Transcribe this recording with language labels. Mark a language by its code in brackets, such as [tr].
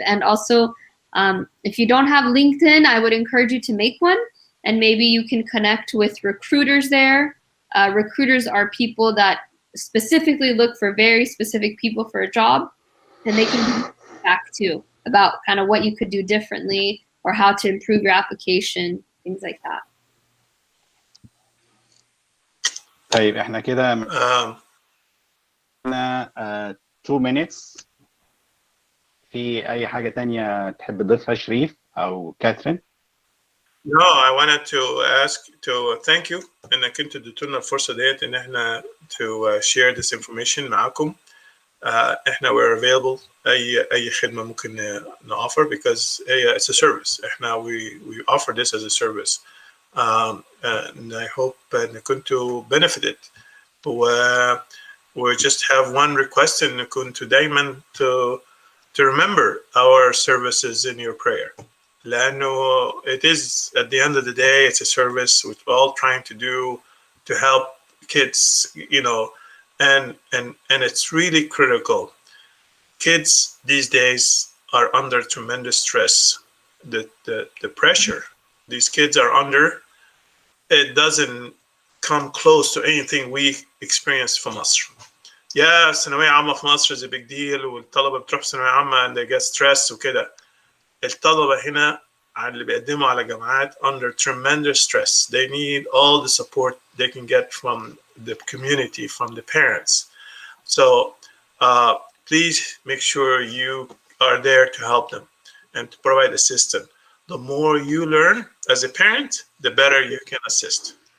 [en] And also, if you don't have LinkedIn, I would encourage you to make one, and maybe you can connect with recruiters there. Recruiters are people that specifically look for very specific people for a job, and they can give feedback too about kind of what you could do differently or how to improve your application, things like that. [ar] طيب احنا كده معانا 2 minutes. في اي حاجة تانية تحب تضيفها شريف او كاثرين؟ [en] No, I wanted to thank you [ar] انك انتوا اديتونا الفرصة ديت ان احنا [en] to share this information [ar] معاكم. احنا [en] we're available [ar] اي خدمة ممكن نoffer [en] because it's a service. [ar] احنا [en] we offer this as a service. And I hope [ar] ان كنتوا [en] benefited. We just have one request [ar] ان كنتوا دايما [en] to remember our services in your prayer. [ar] لأنه [en] it is, at the end of the day, it's a service we're all trying to do to help kids, you know, and it's really critical. Kids these days are under tremendous stress. The pressure these kids are under, it doesn't come close to anything we experience from مصر. Yeah, [ar] ثانوية عامة في مصر [en] is a big deal, [ar] والطلبة بتروح ثانوية عامة [en] and they get stressed [ar] وكده. الطلبة هنا اللي بيقدموا على جامعات [en] under tremendous stress. They need all the support they can get from the community, from the parents. So please make sure you are there to help them and to provide assistance. The more you learn as a parent, the better you can assist.